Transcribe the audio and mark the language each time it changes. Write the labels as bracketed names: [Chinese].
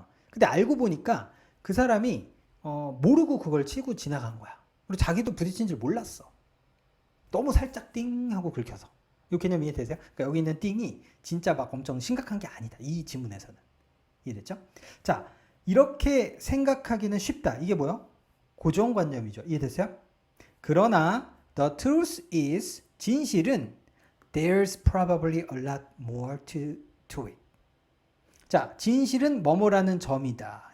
[Korean] 근데 알고 보니까 그 사람이 모르고 그걸 치고 지나간 거야. 그리고 자기도 부딪힌 줄 몰랐어. 너무 살짝 띵 하고 긁혀서. 이 개념 이해되세요? 그러니까 여기 있는 띵이 진짜 막 엄청 심각한 게 아니다. 이 지문에서는. 이해됐죠? 자, 이렇게 생각하기는 쉽다. 이게 뭐요? 고정관념이죠. 이해됐어요? 그러나 [English] the truth is, [Korean] 진실은 [English] there's probably a lot more to it. [Korean] 자, 진실은 뭐뭐라는 점이다.